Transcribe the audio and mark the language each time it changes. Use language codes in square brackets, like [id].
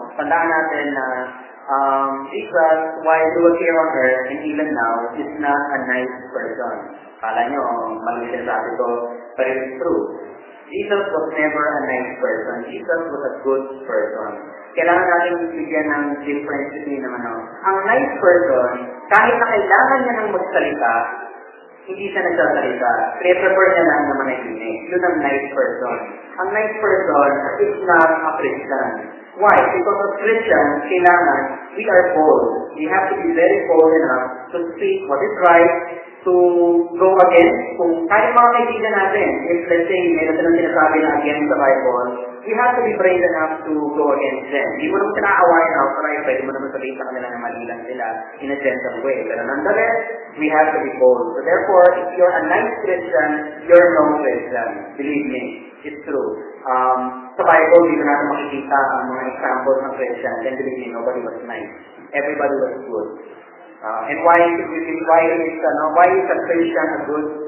[tl] Tandaan natin na [en] Jesus, while he was here on earth and even now, is not a nice person. [tl] Kala nyo, mali siya sabi ko, [en] but it's true. Jesus was never a nice person. Jesus was a good person. [tl] Kailangan natin bigyan ng [en] difference between naman. [tl] Ang nice person, kahit na kailangan niya ng magsalita, hindi siya nagsasalita. Prefer niya lang na manahimik. Yun ang nice person. [en] Ang nice person is not a Christian. Why? Because as Christians, kailangan, we are bold. We have to be very bold enough to speak what is right, to go against. [tl] Kung kahit mga kaibigan natin, [en] if let's say, [tl] meron silang sinasabi na [en] against the Bible, we have to be brave enough to go against them. [tl] Hindi mo naman pinaawayan outright, pwede mo naman sabihin sa kanila na mali lang sila [en] in a gentle way. Pero nonetheless, we have to be bold. So therefore, if you're a nice Christian, you're no Christian. Believe me, it's true. [tl] Sa Bible, dito natin makikita ang mga examples ng Christian. [en] Then believe me, nobody was nice. Everybody was good. And why is a Christian a good?